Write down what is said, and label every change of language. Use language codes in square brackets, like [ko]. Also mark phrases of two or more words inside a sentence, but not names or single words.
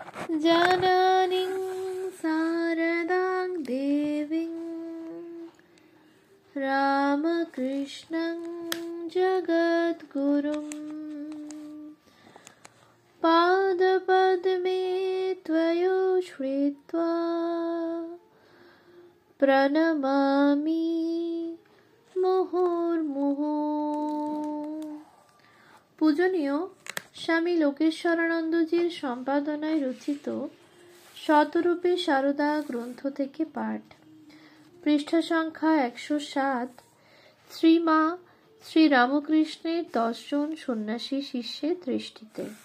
[sa] जननीं शारदां देवीं रामकृष्णं जगद्गुरुं पादपद्मे त्वयोश्रित्वा प्रणमामि मुहुर्मुहुः। [bn] পূজনীয় স্বামী লোকেশ্বরানন্দজির সম্পাদনায় রচিত শতরূপে সারদা গ্রন্থ থেকে পাঠ। পৃষ্ঠা সংখ্যা 107। শ্রীমা শ্রী রামকৃষ্ণের 10 জন সন্ন্যাসী শিষ্যের দৃষ্টিতে।